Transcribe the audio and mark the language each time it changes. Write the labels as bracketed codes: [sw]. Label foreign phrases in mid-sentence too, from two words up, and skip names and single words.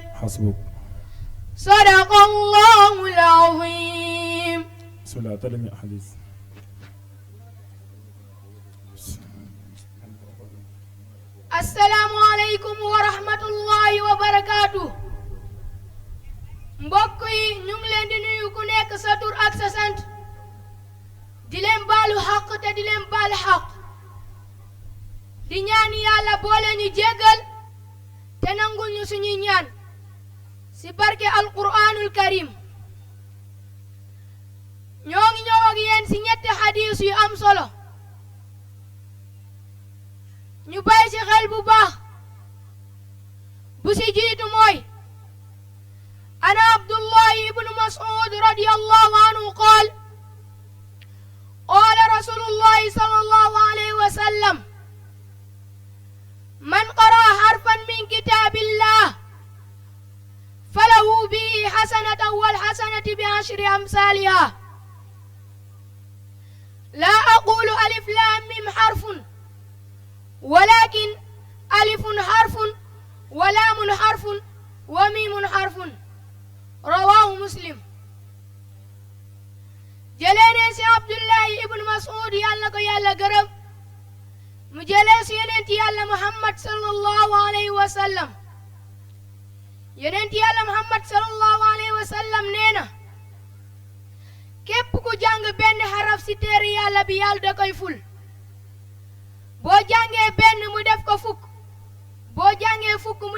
[ar] حسبك. صدق الله العظيم. بسم الله تعالى حديث. السلام عليكم ورحمة الله وبركاته. [wo] mbokk yi ñu ngi leen di nuyu ku nekk sa tur ak sa sant di leen baalu xaq te di leen baal xaq di ñaan yàlla boole ñu jéggal te nangul ñu suñuy ñaan si barke [ar] القرآن الكريم. [wo] ñoo ngi ñëw ak yéen si ñetti xadiis yu am solo ñu bàyyi si xel bu baax. bu si jiitu mooy [ar] أنا عبد الله بن مسعود رضي الله عنه قال قال رسول الله صلى الله عليه وسلم من قرأ حرفا من كتاب الله فله به حسنة والحسنة بعشر أمثالها لا أقول ألف لام ميم حرف ولكن ألف حرف ولام حرف وميم حرف رواه مسلم. [wo] jël nañu ci Abdullaahi ibn Mas'ud yàlla ko yàlla gërëm mu jëlee si yonent yàlla Muhammad [ar] صلى الله عليه وسلم [wo] yonent yàlla Muhammad [ar] صلى الله عليه وسلم [wo] nee na képp ku jàng benn xaraf si téere yàlla bi yàlla da koy ful boo jàngee benn mu def ko fukk boo jàngee fukk mu